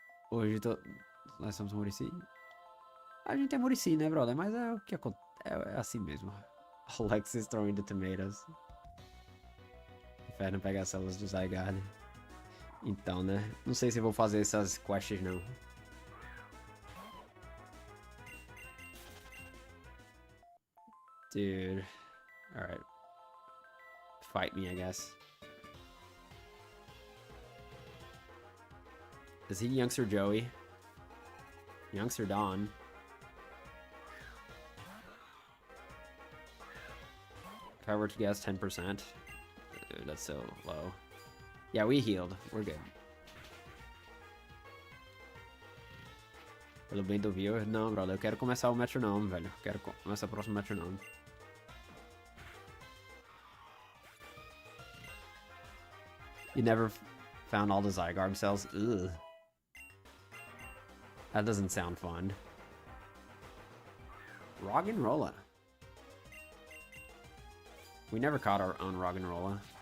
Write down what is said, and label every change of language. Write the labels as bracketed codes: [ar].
[pt] Hoje nós somos Muricy. A gente é Muricy, né, brother? Mas é o que acontece. É assim mesmo. [en] Alexis throwing the tomatoes. [pt] Inferno pegar as células do Zygarde. Então, né? Não sei se vou fazer essas quests, não. [en] Dude. Alright. Fight me, I guess. Is he Youngster Joey? Youngster Don. If I were to guess 10%. Dude, that's so low. Yeah, we healed. We're good. [pt] Pelo bem do viewer? Não, brother. Eu quero começar o metronome, velho. Eu quero começar o próximo metronome. [en] You never found all the Zygarde cells? Ugh. That doesn't sound fun. Roggenrola. We never caught our own Roggenrola.